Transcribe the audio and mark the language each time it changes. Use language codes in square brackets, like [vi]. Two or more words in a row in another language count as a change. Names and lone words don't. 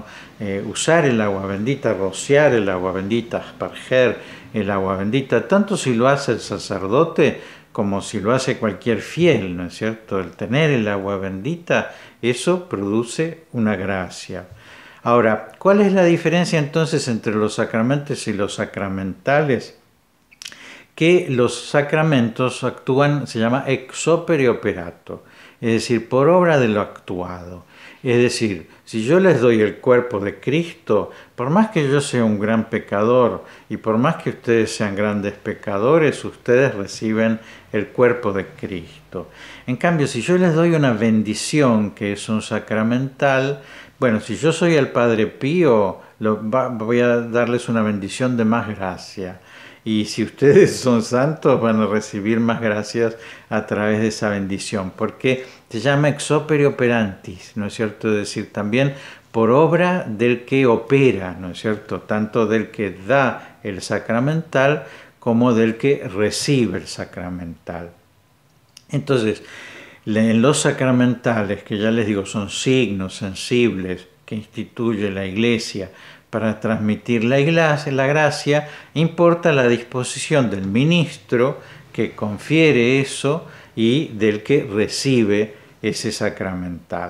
[es] Usar el agua bendita, rociar el agua bendita, asperger el agua bendita, tanto si lo hace el sacerdote como si lo hace cualquier fiel, ¿no es cierto? El tener el agua bendita, eso produce una gracia. Ahora, ¿cuál es la diferencia entonces entre los sacramentos y los sacramentales? Que los sacramentos actúan, se llama [la] ex opere operato, [es] es decir, por obra de lo actuado. Es decir, si yo les doy el cuerpo de Cristo, por más que yo sea un gran pecador y por más que ustedes sean grandes pecadores, ustedes reciben el cuerpo de Cristo. En cambio, si yo les doy una bendición, que es un sacramental, bueno, si yo soy el Padre Pío, voy a darles una bendición de más gracia. Y si ustedes son santos, van a recibir más gracias a través de esa bendición, porque se llama [la] ex opere operantis, [es] ¿no es cierto? Es decir, también por obra del que opera, ¿no es cierto? Tanto del que da el sacramental como del que recibe el sacramental. Entonces, en los sacramentales, que ya les digo, son signos sensibles que instituye la Iglesia para transmitir la gracia, importa la disposición del ministro que confiere eso y del que recibe ese sacramental.